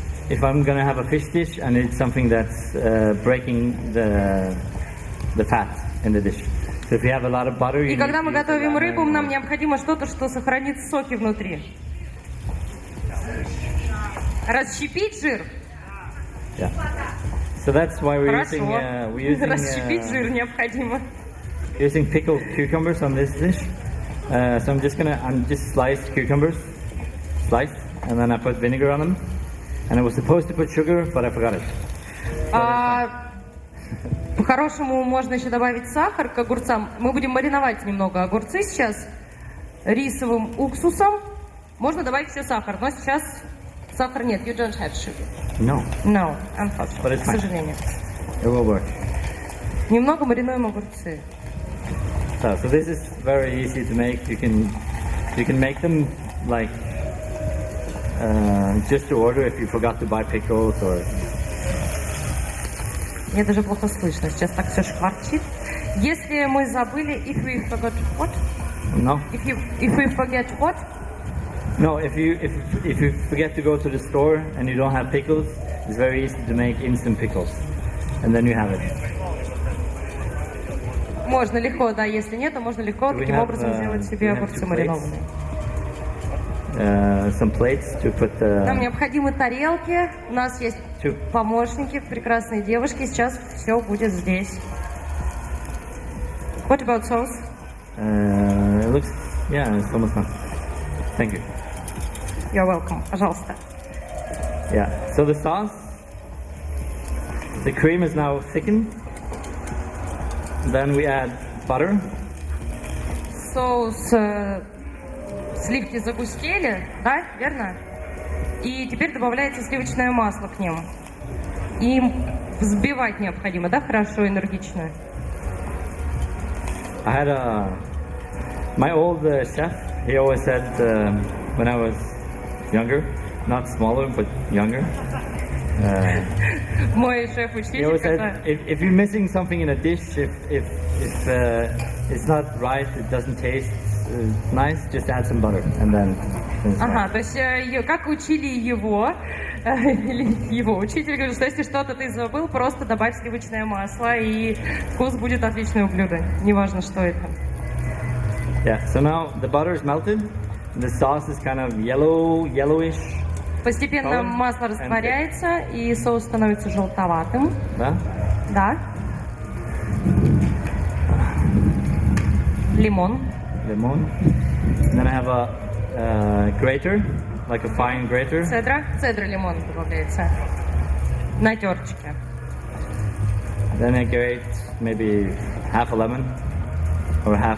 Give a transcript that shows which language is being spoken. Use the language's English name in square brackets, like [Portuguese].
[English] If I'm gonna have a fish dish, I need something that's breaking the fat in the dish. So if you have a lot of butter, [Russian] И когда мы готовим рыбу, нам необходимо что-то, что сохранит соки внутри. Расщепить жир. [English] Yeah. So that's why we're [Russian] Хорошо. [English] using [Russian] Расщепить жир необходимо. [English] using pickled cucumbers on this dish. So I'm just sliced cucumbers, and then I put vinegar on them. And I was supposed to put sugar, but I forgot it. [Russian] По-хорошему можно еще добавить сахар к огурцам. Мы будем мариновать немного огурцы сейчас рисовым уксусом. Можно добавить еще сахар, но сейчас сахар нет. [English] You don't have sugar. No. No, unfortunately. [Russian] К сожалению. [English] It will work. [Russian] Немного маринуем огурцы. [English] So this is very easy to make. You can make them like just to order if you forgot to buy pickles or. [Russian] Мне даже плохо слышно. Сейчас так все шкварчит. Если мы забыли, [English] if we forgot what? No. If we forget what? No, if you forget to go to the store and you don't have pickles, it's very easy to make instant pickles, and then you have it. [Russian] Можно легко, да. Если нет, то можно легко таким образом сделать себе огурцы маринованные. [English] Some plates to put. [Russian] Нам необходимы тарелки. У нас есть помощники, прекрасные девушки. Сейчас все будет здесь. [English] What about sauce? It looks, yeah, it's almost done. Thank you. You're welcome. [Russian] Пожалуйста. [English] Yeah. So the sauce, the cream is now thickened. Then we add butter. [Russian] Соус, сливки загустели, да, верно? И теперь добавляется сливочное масло к ним. И взбивать необходимо, да, хорошо, энергично. [English] I had my old chef. He always said when I was younger, not smaller but younger. [Russian] Мой [English] He [Russian] шеф-учитель, [English] always said if you're missing something in a dish, if it's not right, it doesn't taste nice, just add some butter and then. [Russian] Ага, то есть как учили его, или его учитель говорит, что если что-то ты забыл, просто добавь сливочное масло, и вкус будет отличный у блюда, неважно, что это. [English] Yeah, so now the butter is melted, the sauce is kind of yellowish. [Russian] Постепенно масло растворяется, и соус становится желтоватым. Да? Да. Лимон. [English] Lemon. And then I have a grater, like a fine grater. Цедра лимона добавляется на терочке. Then I grate maybe half a lemon or half.